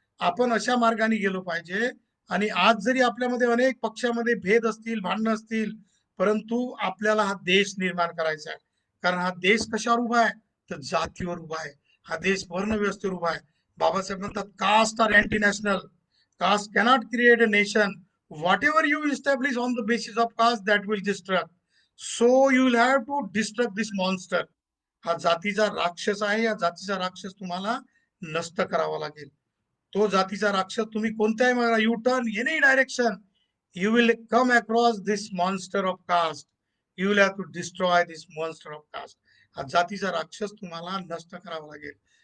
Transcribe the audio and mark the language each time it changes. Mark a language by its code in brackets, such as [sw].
[mr] आपण अशा मार्गाने गेलो पाहिजे. आणि आज जरी आपल्यामध्ये अनेक पक्षामध्ये भेद असतील, भांडणं असतील, परंतु आपल्याला हा देश निर्माण करायचा आहे. कारण हा देश कशावर उभा आहे? तर जातीवर उभा आहे. हा देश वर्णव्यवस्थेवर उभा आहे. बाबासाहेब म्हणतात, [en] Caste are anti national, caste cannot create a nation, whatever you establish on the basis of caste, that will destruct. So you will have to destruct this monster. [mr] हा जातीचा राक्षस आहे. या जातीचा राक्षस तुम्हाला नष्ट करावा लागेल. तो जातीचा राक्षस तुम्ही कोणत्याही मार्गाला, [en] You turn any direction, you will come across this monster of caste. You will have to destroy this monster of caste. [mr] हा जातीचा राक्षस तुम्हाला नष्ट करावा लागेल.